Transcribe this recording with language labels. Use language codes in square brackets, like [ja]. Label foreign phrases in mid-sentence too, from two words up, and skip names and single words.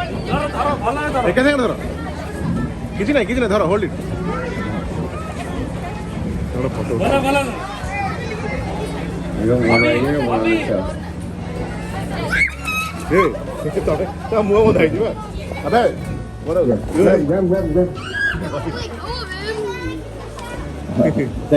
[or] ଏକା ସାଙ୍ଗରେ ଧର କିଛି ନାହିଁ ଧର [en] hold it photo You got one right here, one on the shelf. [or] ତା ମୁହଁ ବନ୍ଧା ହେଇଯିବ ଆବେ [en] Grab. Like, oh, man.